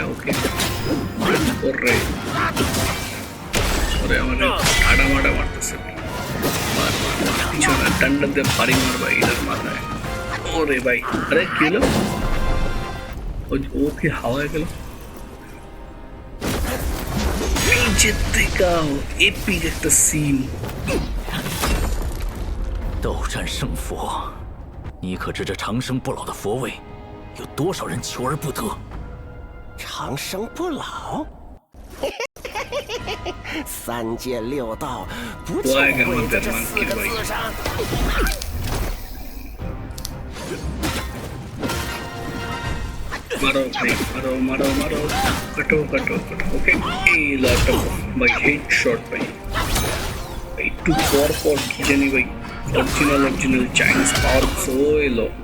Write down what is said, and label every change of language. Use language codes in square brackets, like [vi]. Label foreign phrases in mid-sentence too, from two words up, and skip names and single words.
[bn] ওকে ওরে ওরে, আমার ঠাডা মাডা মারতেছে পিছনে, ডান্ডা দিয়ে বাড়ি মার ভাই এটার মাথায়। ওরে ভাই, আরে কি হলো? ও কি হাওয়ায় গেল? নিচের থেকে এপিক একটা সিন। [zh] 斗战胜佛，你可知这长生不老的佛位，有多少人求而不得？长生不老，三界六道不就毁在这4个字上？ [bn] মারো ভাই, মারো মারো মারো, কাটো কাটো কাটো। ওকে, এই লাটা ভাই [en] head shot [bn] ভাই। একটু পর পর কি জানি ভাই, [en] original Chinese power [bn] এলো।